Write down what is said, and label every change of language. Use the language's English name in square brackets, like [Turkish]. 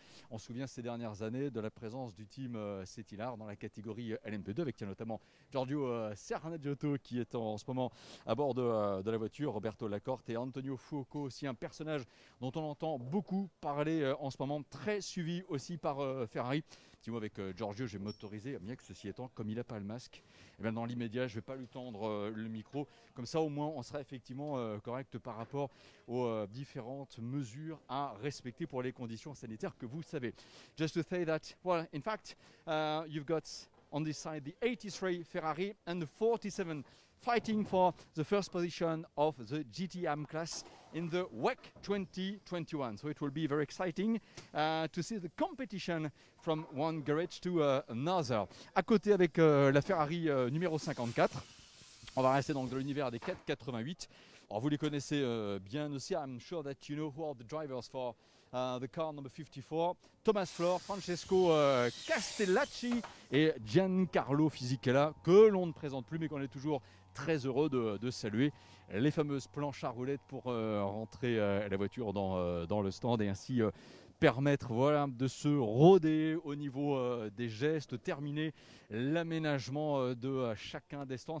[French] On se souvient ces dernières années de la présence du team Cetilar dans la catégorie LMP2 avec notamment Giorgio Cernaggiotto qui est en ce moment à bord de la voiture, Roberto Lacorte et Antonio Fuoco aussi, un personnage dont on entend beaucoup parler en ce moment, très suivi aussi par Ferrari. Petit mot avec Giorgio, je vais m'autoriser, bien que ceci étant, comme il n'a pas le masque, et bien dans l'immédiat je ne vais pas lui tendre le micro, comme ça au moins on sera effectivement correct par rapport aux différentes mesures à respecter pour les conditions sanitaires que vous savez. [English] Just to say that, well, in fact, you've got on this side the 83 Ferrari and the 47 fighting for the first position of the GTM class in the WEC 2021. So it will be very exciting to see the competition from one garage to another. [French] À côté avec la Ferrari numéro 54, on va rester donc dans l'univers des 488. Alors vous les connaissez bien aussi. [English] I'm sure that you know who are the drivers for the car number 54. [French] Thomas Flor, Francesco Castellacci et Giancarlo Fisichella, que l'on ne présente plus mais qu'on est toujours très heureux de saluer. Les fameuses planches à roulettes pour rentrer la voiture dans le stand et ainsi permettre de se roder au niveau des gestes, terminer l'aménagement de chacun des stands.